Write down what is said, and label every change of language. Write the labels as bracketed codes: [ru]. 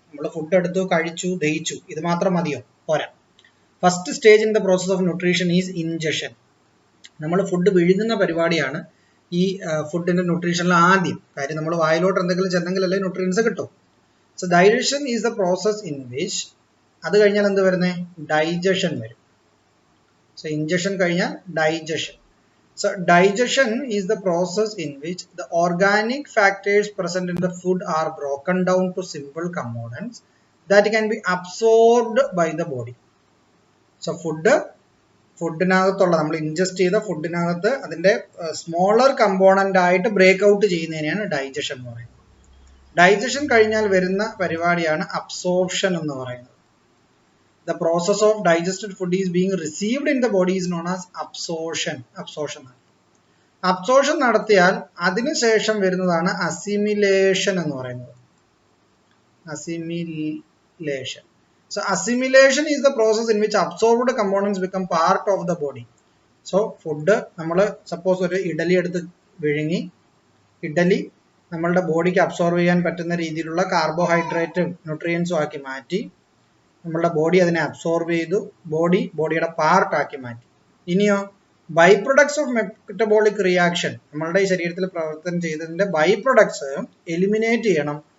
[ml] നമ്മൾ ഫുഡ് എടുത്തു, കഴിച്ചു, ദഹിച്ചു, ഇത് മാത്രം മതിയോ? പോരാ. [en] First stage in the process of nutrition is ingestion. [ml] നമ്മൾ ഫുഡ് വിഴുങ്ങുന്ന പരിപാടിയാണ് ഈ ഫുഡിന്റെ ന്യൂട്രീഷനിൽ ആദ്യം. കാര്യം നമ്മൾ വായിലോട്ട് എന്തെങ്കിലും ചെന്നെങ്കിലല്ലേ ന്യൂട്രിയൻസ് കിട്ടും. [en] so digestion is the process in which, [ml] അത് കഴിഞ്ഞാൽ എന്ത് വരുന്നത്? ഡൈജഷൻ വരും. സോ ഇൻജഷൻ കഴിഞ്ഞാൽ digestion. [en] So digestion is the process in which the organic factors present in the food are broken down to simple components that can be absorbed by the body. [ml] So ഫുഡിനകത്തുള്ള, നമ്മൾ ingest ചെയ്ത ഫുഡിനകത്ത് അതിൻ്റെ smaller component ആയിട്ട് break out ചെയ്യുന്നതിനെയാണ് digestion എന്ന് പറയുന്നത്. Digestion കഴിഞ്ഞാൽ വരുന്ന പരിപാടിയാണ് absorption എന്ന് പറയുന്നത്. [en] The process of digested food is being received in the body is known as absorption. [ml] Absorption നടത്തിയാൽ അതിനുശേഷം വരുന്നതാണ് അസിമിലേഷൻ എന്ന് പറയുന്നത്. [en] Assimilation. So assimilation is the process in which absorbed components become part of the body. [ml] So food നമ്മൾ suppose ഒരു ഇഡലി എടുത്ത് വിഴുങ്ങി, ഇഡലി നമ്മളുടെ ബോഡിക്ക് അബ്സോർവ് ചെയ്യാൻ പറ്റുന്ന രീതിയിലുള്ള കാർബോഹൈഡ്രേറ്റും ന്യൂട്രിയൻസും ആക്കി മാറ്റി, നമ്മളുടെ ബോഡി അതിനെ അബ്സോർബ് ചെയ്തു, ബോഡിയുടെ പാർട്ടാക്കി മാറ്റി. ഇനിയോ [en] by products of metabolic reaction, [ml] നമ്മളുടെ ഈ ശരീരത്തിൽ പ്രവർത്തനം ചെയ്തതിന്റെ ബൈ പ്രൊഡക്ട്സ് എലിമിനേറ്റ് ചെയ്യണം.